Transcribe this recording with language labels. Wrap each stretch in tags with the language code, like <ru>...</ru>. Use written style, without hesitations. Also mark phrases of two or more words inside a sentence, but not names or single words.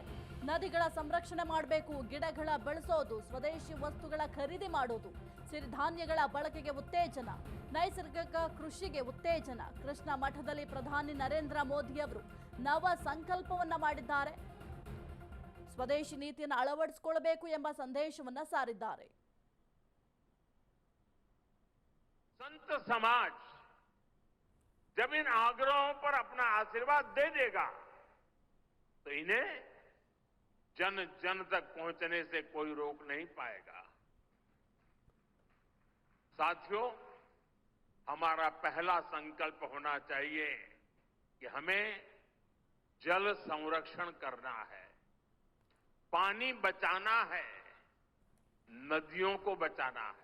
<kn>ನದಿಗಳ ಸಂರಕ್ಷಣೆ ಮಾಡಬೇಕು, ಗಿಡಗಳ ಬೆಳೆಸೋದು, ಸ್ವದೇಶಿ ವಸ್ತುಗಳ ಖರೀದಿ ಮಾಡೋದು, ಸಿರಿಧಾನ್ಯಗಳ ಬಳಕೆಗೆ ಉತ್ತೇಜನ, ನೈಸರ್ಗಿಕ ಕೃಷಿಗೆ ಉತ್ತೇಜನ. ಕೃಷ್ಣ ಮಠದಲ್ಲಿ ಪ್ರಧಾನಿ ನರೇಂದ್ರ ಮೋದಿ ಅವರು ನವ ಸಂಕಲ್ಪವನ್ನ ಮಾಡಿದ್ದಾರೆ. ಸ್ವದೇಶಿ ನೀತಿಯನ್ನು ಅಳವಡಿಸಿಕೊಳ್ಳಬೇಕು ಎಂಬ ಸಂದೇಶವನ್ನ ಸಾರಿದ್ದಾರೆ.</kn> <hi>संत समाज जब इन आग्रहों पर अपना आशीर्वाद दे देगा तो इन्हें जन जन तक पहुंचने से कोई रोक नहीं पाएगा। साथियों, हमारा पहला संकल्प होना चाहिए कि हमें जल संरक्षण करना है, पानी बचाना है, नदियों को बचाना है।</hi>